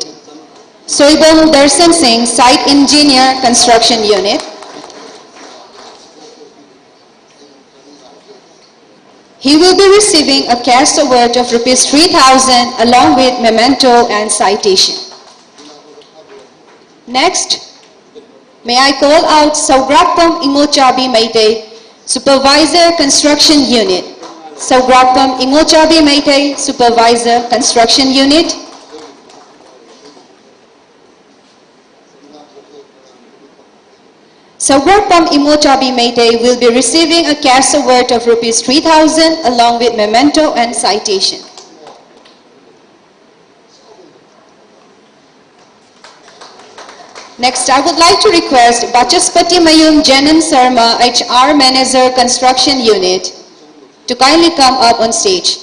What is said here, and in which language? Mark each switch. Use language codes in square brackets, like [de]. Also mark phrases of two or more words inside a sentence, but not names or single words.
[en] Soibam Darshan Singh, Site Engineer, Construction Unit. He will be receiving a cash award of Rs 3,000 along with memento and citation. Next, may I call out Saugrapam Ingochabi Maite, Supervisor Construction Unit. Saugrapam Ingochabi Maite, Supervisor Construction Unit. Saugrapam Imochabi Maite will be receiving a cash award of Rs 3,000 along with memento and citation. Next, I would like to request Bachaspati Mayum Janan Sarma, HR Manager Construction Unit, to kindly come up on stage.